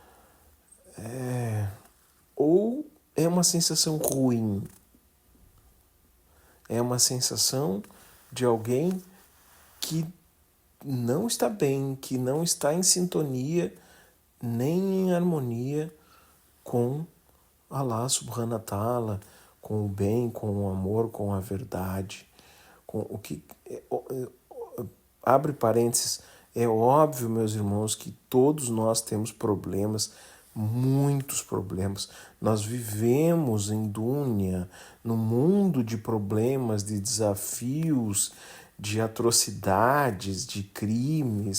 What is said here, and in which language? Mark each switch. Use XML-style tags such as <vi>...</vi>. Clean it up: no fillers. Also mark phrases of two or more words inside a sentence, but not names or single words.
<pt>Ou é uma sensação ruim? É uma sensação de alguém que não está bem, que não está em sintonia, nem em harmonia com</pt> <ar>الله سبحانه وتعالى,</ar> <pt>com o bem, com o amor, com a verdade, com o que... Abre parênteses, é óbvio, meus irmãos, que todos nós temos problemas, muitos problemas. Nós vivemos em Dúnia, no mundo de problemas, de desafios, de atrocidades, de crimes.</pt>